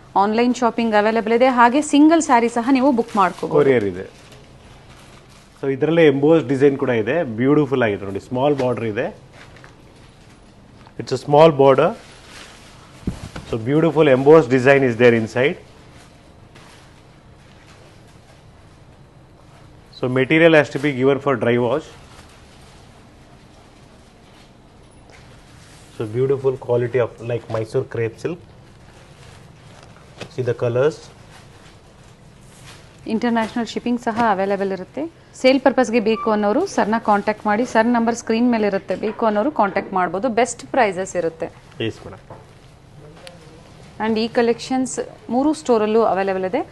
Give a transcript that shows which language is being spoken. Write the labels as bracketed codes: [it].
[kn] Online shopping available ಇದೆ, ಹಾಗೆ single sari ಸಹ ನೀವು ಬುಕ್ ಮಾಡ್ಕೋಬಹುದು. ಕೊರಿಯರ್ ಇದೆ. ಸೊ ಇದರಲ್ಲೇ ಎಂಬೋಸ್ ಡಿಸೈನ್ ಕೂಡ ಇದೆ, ಬ್ಯೂಟಿಫುಲ್ ಆಗಿದೆ ನೋಡಿ. ಸ್ಮಾಲ್ ಬಾರ್ಡರ್ ಇದೆ, [en] It's a small border. So beautiful emboss design is there inside. So material has to be given for dry wash. So beautiful quality of like Mysore crepe silk. See the colors. [kn] International shipping ಸಹ available ಇರುತ್ತೆ. Sale ಪರ್ಪಸ್ಗೆ ಬೇಕು ಅನ್ನೋರು ಸರ್ನ contact ಮಾಡಿ. Sir number screen ಮೇಲೆ ಇರುತ್ತೆ, ಬೇಕು ಅನ್ನೋರು ಕಾಂಟ್ಯಾಕ್ಟ್ ಮಾಡ್ಬೋದು. ಬೆಸ್ಟ್ ಪ್ರೈಸಸ್ ಇರುತ್ತೆ. [en] Yes madam. [kn] ಆ್ಯಂಡ್ ಈ ಕಲೆಕ್ಷನ್ಸ್ 3 ಸ್ಟೋರಲ್ಲೂ ಅವೈಲೇಬಲ್ ಇದೆ.